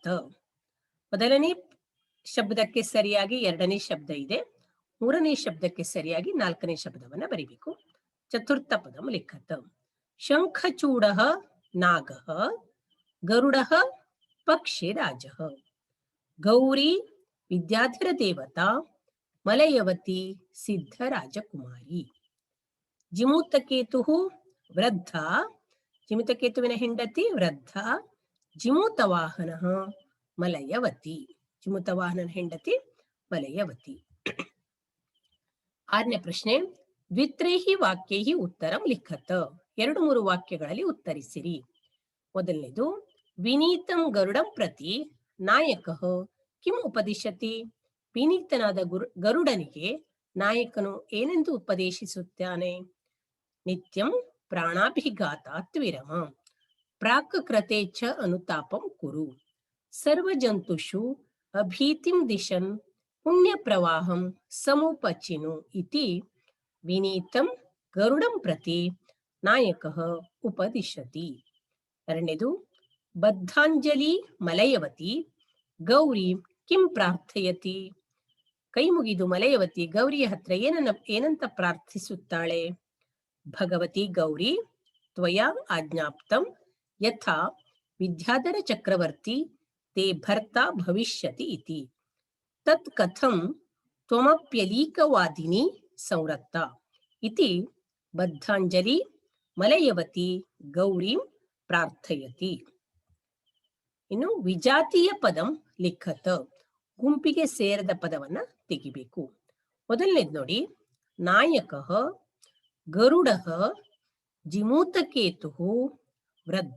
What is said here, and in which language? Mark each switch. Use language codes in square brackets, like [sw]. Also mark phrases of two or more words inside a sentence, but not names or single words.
[kn] ಮೊದಲನೇ ಶಬ್ದಕ್ಕೆ ಸರಿಯಾಗಿ ಎರಡನೇ ಶಬ್ದ ಇದೆ, ಮೂರನೇ ಶಬ್ದಕ್ಕೆ ಸರಿಯಾಗಿ ನಾಲ್ಕನೇ ಶಬ್ದವನ್ನ ಬರಿಬೇಕು. [sa] ಚತುರ್ಥ ಪದಂ ಲಿಖತ. ಶಂಖಚೂಡಃ ನಾಗಃ, ಗರುಡಃ ಪಕ್ಷಿರಾಜಃ, ಗೌರಿ ವಿದ್ಯಾಧರ ದೇವತಾ, ಮಲಯವತಿ ಸಿದ್ಧರಾಜಕುಮಾರಿ. [kn] जिमूतकेतुः ವೃದ್ಧ. जिमूतकेतुविನ ಹೆಂಡತಿ ವೃದ್ಧ. ಜಿಮೂತವಾಹನ ಮಲಯವತಿ. ಜಿಮೂತವಾಹನನ ಹೆಂಡತಿ ಮಲಯವತಿ. 6ನೇ ಪ್ರಶ್ನೆ, [sa] ದ್ವಿತ್ರೈಹಿ ವಾಕ್ಯೈಹಿ ಉತ್ತರಂ ಲಿಖತ. [kn] 2-3 ವಾಕ್ಯಗಳಲ್ಲಿ ಉತ್ತರಿಸಿರಿ. [sa] ಮೊದಲನೇದು, ವಿನೀತಂ ಗರುಡಂ ಪ್ರತಿ ನಾಯಕಃ ಕಿಂ ಉಪದಿಶತಿ. [kn] ವಿನೀತನಾದ ಗರುಡನಿಗೆ ನಾಯಕನು ಏನೆಂದು ಉಪದೇಶಿಸುತ್ತಾನೆ? [sa] ನಿತ್ಯಂ ಪ್ರಾಣಾಭಿಘಾತಾತ್ ವಿರಮ, ಪ್ರಾಕ್ ಕೃತೆ ಚ ಅನುತಾಪಂ ಕುರು, ಸರ್ವಜಂತುಷು ಅಭೀತಿಂ ದಿಶನ್ ಪುಣ್ಯ ಪ್ರವಾಹಂ ಸಮುಪಚಿನು ಇತಿ ವಿನೀತಂ ಗರುಡಂ ಪ್ರತಿ ನಾಯಕಃ ಉಪದಿಶತಿ. 2ನೇದು, ಬದ್ಧಾಂಜಲಿ ಮಲಯವತಿ ಗೌರಿ ಕಿಂ ಪ್ರಾರ್ಥಯತಿ. [kn] ಕೈ ಮುಗಿದು ಮಲಯವತಿ ಗೌರಿಯ ಹತ್ರ ಏನಂತ ಪ್ರಾರ್ಥಿಸುತ್ತಾಳೆ? [sa] ಭಗವತಿ ಗೌರಿ ತ್ವಯಾ ಆಜ್ಞಾಪ್ತಂ ಯಥಾ ವಿದ್ಯಾಧರ ಚಕ್ರವರ್ತಿ ತೇ ಭರ್ತಾ ಭವಿಷ್ಯತಿ ಇತಿ ತತ್ ಕಥಂ ತ್ವಮಪ್ಯಲೀಕವಾದಿನಿ ಸಂರಕ್ತ ಇತಿ ಬದ್ಧಾಂಜಲಿ ಮಲಯವತಿ ಗೌರೀಂ ಪ್ರಾರ್ಥಯತಿ. ಇನ್ನು ವಿಜಾತೀಯ ಪದಂ ಲಿಖತ. [kn] ಗುಂಪಿಗೆ ಸೇರದ ಪದವನ್ನ ತೆಗಿಬೇಕು. ಮೊದಲನೇದು ನೋಡಿ, [sa] ನಾಯಕಃ ಗರುಡಃ ಜಿಮೂತಕೇತು ವೃದ್ಧ.